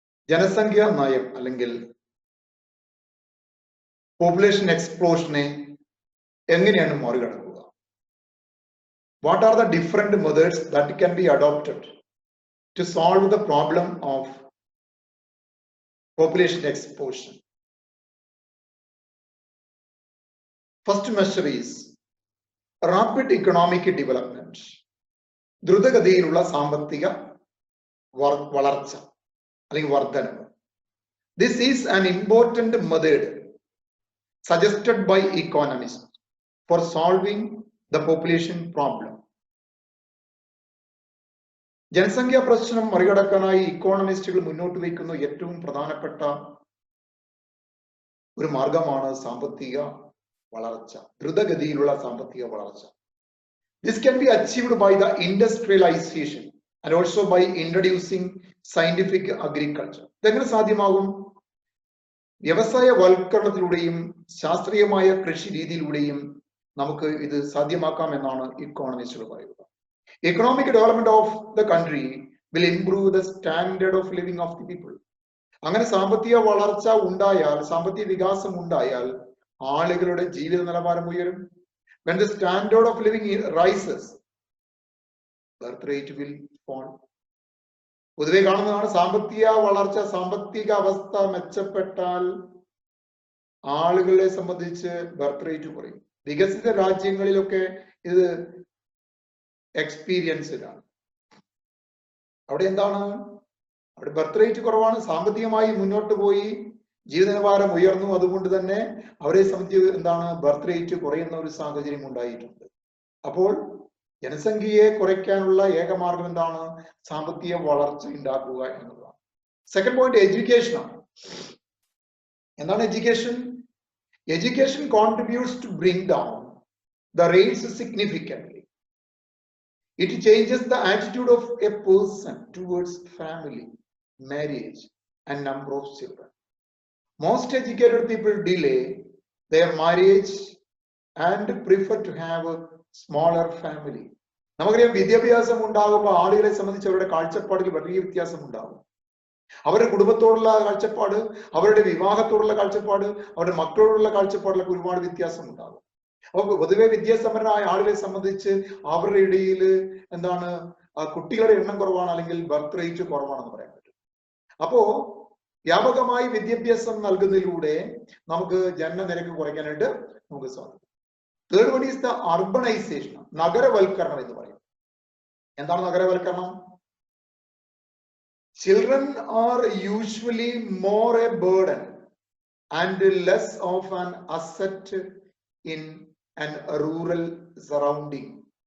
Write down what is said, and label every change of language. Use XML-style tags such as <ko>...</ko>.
<ml>ജനസംഖ്യാ നയം അല്ലെങ്കിൽ പോപ്പുലേഷൻ എക്സ്പ്ലോഷനെ എങ്ങനെയാണ് മറികടക്കുക?</ml> <en>What are the different methods that can be adopted to solve the problem of population explosion? First measure is rapid economic development.</en> <ml>ദ്രുതഗതിയിലുള്ള സാമ്പത്തിക വളർച്ച അല്ലെങ്കിൽ വർധനവ്.</ml> <en>This is an important method suggested by economists for solving the population problem.</en> <ml>ജനസംഖ്യാ പ്രശ്നം മറികടക്കാനായി ഇക്കോണമിസ്റ്റുകൾ മുന്നോട്ട് വയ്ക്കുന്ന ഏറ്റവും പ്രധാനപ്പെട്ട ഒരു മാർഗമാണ് സാമ്പത്തിക വളർച്ച, ദ്രുതഗതിയിലുള്ള സാമ്പത്തിക വളർച്ച.</ml> <en>This can be achieved by the industrialization and also by introducing scientific agriculture.</en> <ml>ഇതെങ്ങനെ സാധ്യമാകും? വ്യവസായവൽക്കരണത്തിലൂടെയും ശാസ്ത്രീയമായ കൃഷി രീതിയിലൂടെയും നമുക്ക് ഇത് സാധ്യമാക്കാം എന്നാണ് ഇക്കോണമിസ്റ്റുകൾ പറയുന്നത്.</ml> <en>Economic development of the country will improve the standard of living of the people.</en> <ml>അങ്ങനെ സാമ്പത്തിക വളർച്ച ഉണ്ടായാൽ, സാമ്പത്തിക വികാസം ഉണ്ടായാൽ ആളുകളുടെ ജീവിത നിലവാരം ഉയരും.</ml> <en>When the standard of living rises, birth rate will fall.</en> <ml>പൊതുവെ കാണുന്നതാണ് സാമ്പത്തിക വളർച്ച, സാമ്പത്തിക അവസ്ഥ മെച്ചപ്പെട്ടാൽ ആളുകളെ സംബന്ധിച്ച് ബർത്ത് റേറ്റ് കുറയും. വികസിത രാജ്യങ്ങളിലൊക്കെ ഇത് എക്സ്പീരിയൻസ്ഡാണ്. അവിടെ എന്താണ്? അവിടെ ബർത്ത് റേറ്റ് കുറവാണ്, സാമ്പത്തികമായി മുന്നോട്ട് പോയി, ജീവിത നിലവാരം ഉയർന്നു. അതുകൊണ്ട് തന്നെ അവരെ സംബന്ധിച്ച് എന്താണ്? ബർത്ത് റേറ്റ് കുറയുന്ന ഒരു സാഹചര്യം ഉണ്ടായിട്ടുണ്ട്. അപ്പോൾ ജനസംഖ്യയെ കുറയ്ക്കാനുള്ള ഏക മാർഗം എന്താണ്? സാമ്പത്തിക വളർച്ച ഉണ്ടാക്കുക എന്നുള്ളതാണ്. സെക്കൻഡ് പോയിന്റ് എഡ്യൂക്കേഷൻ ആണ്. എന്താണ് education?</ml> <en>Education contributes to bring down the rates significantly. It changes the attitude of a person towards family, marriage, and number of children. Most educated people delay their marriage and prefer to have a smaller family.</en> <ml>നമുക്കറിയാം, വിദ്യാഭ്യാസം ഉണ്ടാകുമ്പോൾ ആളുകളെ സംബന്ധിച്ച് അവരുടെ കാഴ്ചപ്പാടിൽ വലിയ വ്യത്യാസം ഉണ്ടാകും. അവരുടെ കുടുംബത്തോടുള്ള കാഴ്ചപ്പാട്, അവരുടെ വിവാഹത്തോടുള്ള കാഴ്ചപ്പാട്, അവരുടെ മക്കളോടുള്ള കാഴ്ചപ്പാടിലൊക്കെ ഒരുപാട് വ്യത്യാസം ഉണ്ടാകും. അപ്പൊ പൊതുവെ വിദ്യാസമ്പന്നരായ ആളുകളെ സംബന്ധിച്ച് അവരുടെ ഇടയിൽ എന്താണ്? കുട്ടികളുടെ എണ്ണം കുറവാണ്, അല്ലെങ്കിൽ ബർത്ത് റേറ്റ് കുറവാണെന്ന് പറയാൻ പറ്റും. അപ്പോ വ്യാപകമായി വിദ്യാഭ്യാസം നൽകുന്നതിലൂടെ നമുക്ക് ജനനനിരക്ക് കുറയ്ക്കാനായിട്ട് നമുക്ക് സാധിക്കും.</ml> <en>third one is the urbanisation,</en> <ml>നഗരവൽക്കരണം എന്ന് പറയും. എന്താണ് നഗരവൽക്കരണം?</ml> <en>Children are usually more a burden and less of an asset in an rural surrounding.</en>